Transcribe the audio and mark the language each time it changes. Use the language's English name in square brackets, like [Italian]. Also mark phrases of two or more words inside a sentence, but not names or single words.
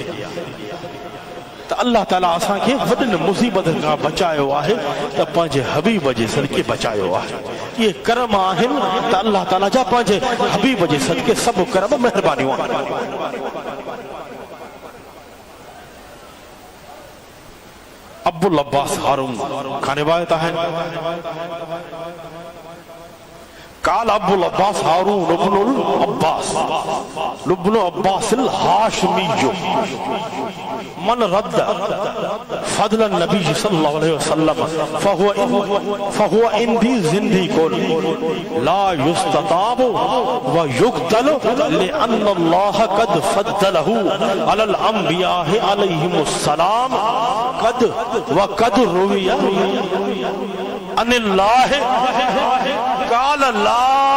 [Sindhi] त अल्लाह ताला असांखे वॾनि मुसीबतनि खां बचायो आहे त पंहिंजे हबीब जे सदके बचायो आहे। इहे करम आहिनि त अल्लाह ताला जा पंहिंजे हबीब जे सदके सभु करम महिरबानियूं आहिनि। अब्बुल अब्बास हारून खां रिवायत है [Arabic] قال ابو العباس هارون ابن عباس الهاشمي من رد فضل النبي صلى الله عليه وسلم فهو عندي زنديق لا يستطاب ويقتل لأن الله قد فضله على الأنبياء عليهم السلام وقد روي عن الله قال لا